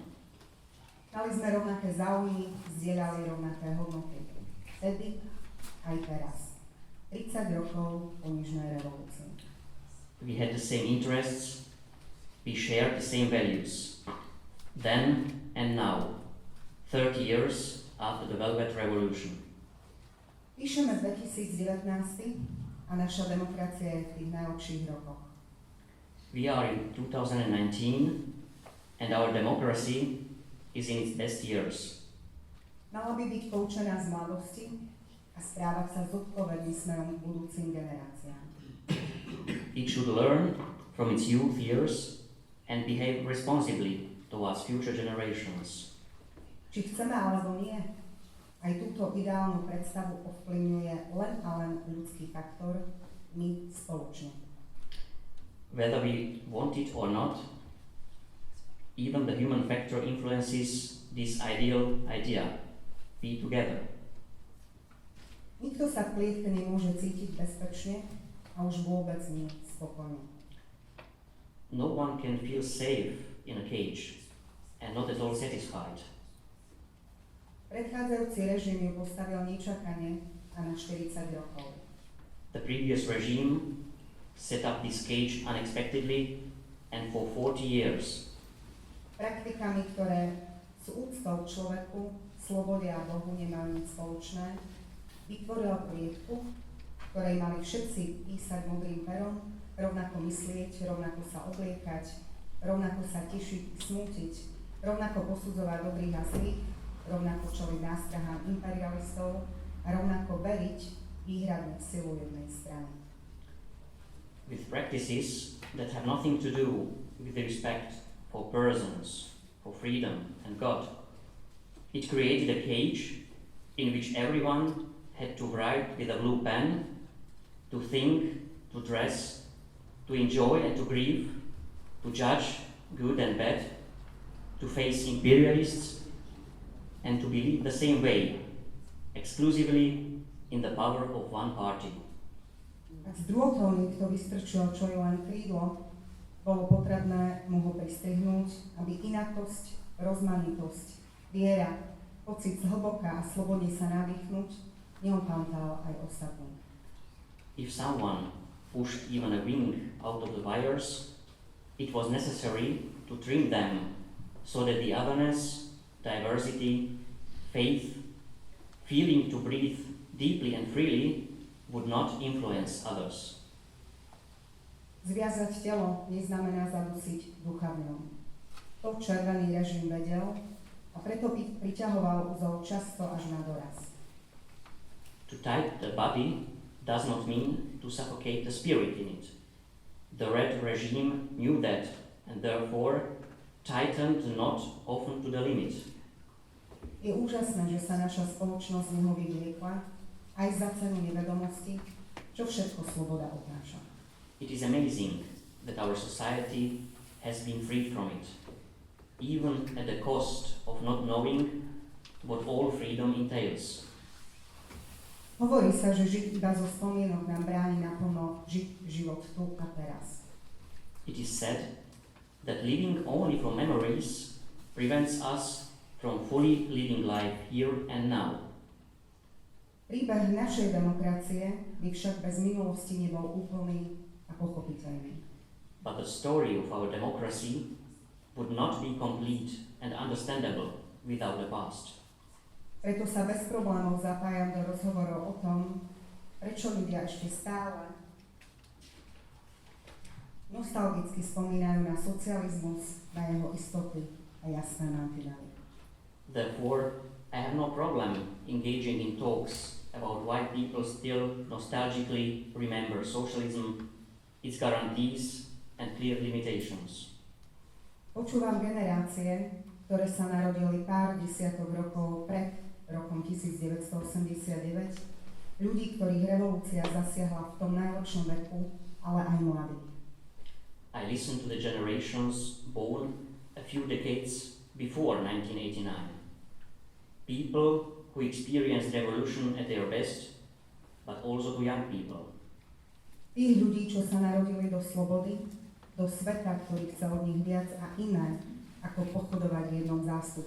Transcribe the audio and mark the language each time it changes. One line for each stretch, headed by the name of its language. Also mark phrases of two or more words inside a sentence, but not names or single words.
Slovak: Mali sme rovnaké záujmy, zdieľali rovnaké hodnoty. Vtedy aj teraz. 30 rokov po Nežnej revolúcii.
English: We had the same interests, we shared the same values. Then and now, 30 years after the Velvet Revolution.
Slovak: Píšeme 2019 a naša demokracia je v tých najlepších rokoch.
English: We are in 2019 and our democracy is in its best years.
Slovak: Mala by byť poučená z mladosti a správať sa zodpovedne smerom k budúcim generáciám.
English: It should learn from its youth years and behave responsibly towards future generations.
Slovak: Či chceme alebo nie, aj túto ideálnu predstavu ovplyvňuje len a len ľudský faktor, my spoločne.
English: Whether we want it or not, even the human factor influences this ideal idea, be together.
Slovak: Nikto sa v klietke nemôže cítiť bezpečne a už vôbec nie spokojne.
English: No one can feel safe in a cage and not at all satisfied.
Slovak: Predchádzajúci režim ju postavil nečakane a na 40 rokov.
English: The previous regime set up this cage unexpectedly and for 40 years.
Slovak: Praktikami, ktoré sú úctou človeku, slobode a Bohu nemajú nič spoločné, vytvorila klietku, ktorej mali všetci písať modrým perom, rovnako myslieť, rovnako sa obliekať, rovnako sa tešiť, smútiť, rovnako posudzovať dobrých a zlých, rovnako čeliť nástrahám imperialistov a rovnako veriť výhradne v silu jednej strany.
English: With practices that have nothing to do with the respect for persons, for freedom and God, it created a cage in which everyone had to write with a blue pen, to think, to dress, to enjoy and to grieve, to judge good and bad, to face imperialists, and to believe the same way, exclusively in the power of one party.
Slovak: Ak z drôtov niekto vystrčil čo je len krídlo, bolo potrebné mu ho pristrihnúť, aby inakosť, rozmanitosť, viera, pocit zhlboka a slobodne sa nadýchnuť neopántal aj ostatných.
English: If someone pushed even a wing out of the wires, it was necessary to trim them so that the otherness, diversity, faith, feeling to breathe deeply and freely would not influence others.
Slovak: Zviazať telo neznamená zadusiť ducha v ňom. To červený režim vedel a preto priťahoval úzol často až na doraz.
English: To tie the body does not mean to suffocate the spirit in it. The red regime knew that and therefore tightened the knot often to the limit.
Slovak: Je úžasné, že sa naša spoločnosť z neho vyvliekla, aj za cenu nevedomosti, čo všetko sloboda obnáša.
English: It is amazing that our society has been freed from it, even at the cost of not knowing what all freedom entails.
Slovak: Hovorí sa, že žiť iba zo spomienok nám bráni naplno žiť život tu a teraz.
English: It is said that living only from memories prevents us from fully living life here and now.
Slovak: Príbeh našej demokracie by však bez minulosti nebol úplný a pochopiteľný.
English: But the story of our democracy would not be complete and understandable without the past.
Slovak: Preto sa bez problémov zapájam do rozhovorov o tom, prečo ľudia ešte stále nostalgicky spomínajú na socializmus, na jeho istoty a jasné mantinely.
English: Therefore, I have no problem engaging in talks about why people still nostalgically remember socialism, its guarantees and clear limitations.
Slovak: Počúvam generácie, ktoré sa narodili pár desiatok rokov pred rokom 1989, ľudí, ktorých revolúcia zasiahla v tom najlepšom veku, ale aj mladých.
English: I listen to the generations born a few decades before 1989. People who experienced revolution at their best, but also to young people.
Slovak: Tých ľudí, čo sa narodili do slobody, do sveta, ktorý chce od nich viac a iné, ako pochodovať v jednom zástupe.